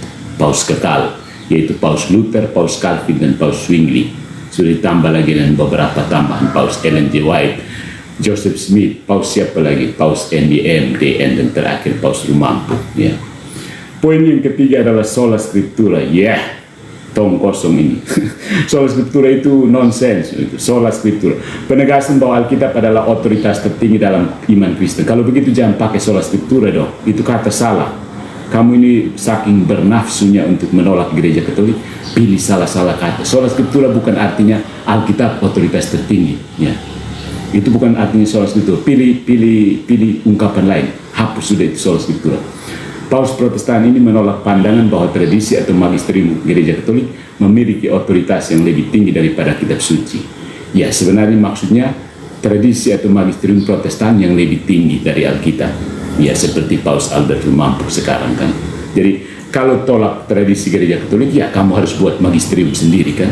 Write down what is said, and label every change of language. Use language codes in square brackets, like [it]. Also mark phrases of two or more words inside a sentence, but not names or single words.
[id] Paus kekal, yaitu Paus Luther, Paus Calvin, dan Paus Zwingli. Sudah ditambah lagi dengan beberapa tambahan Paus Ellen G. White, Joseph Smith, Paus siapa lagi, Paus NDM, DN, dan terakhir Paus Rumampuk. Ya. Poin yang ketiga adalah [la] sola scriptura. [id] Tong kosong ini. [la] Sola scriptura [id] itu nonsens. [la] Sola scriptura, [id] penegasan bahwa Alkitab adalah otoritas tertinggi dalam iman Kristen. Kalau begitu jangan pakai [la] sola scriptura [id] dong, itu kata salah. Kamu ini saking bernafsunya untuk menolak gereja Katolik, pilih salah-salah kata. [la] Sola scriptura [id] bukan artinya Alkitab otoritas tertinggi, ya. Itu bukan artinya [la] sola scriptura. [id] Pilih ungkapan lain. Hapus sudah itu [la] sola scriptura. [id] Paus Protestan ini menolak pandangan bahwa tradisi atau magisterium gereja Katolik memiliki otoritas yang lebih tinggi daripada kitab suci. Ya, sebenarnya maksudnya tradisi atau magisterium Protestan yang lebih tinggi dari Alkitab. Ya, seperti Paus Albert Rumampuk sekarang, kan. Jadi kalau tolak tradisi gereja Katolik, ya kamu harus buat magisterium sendiri, kan.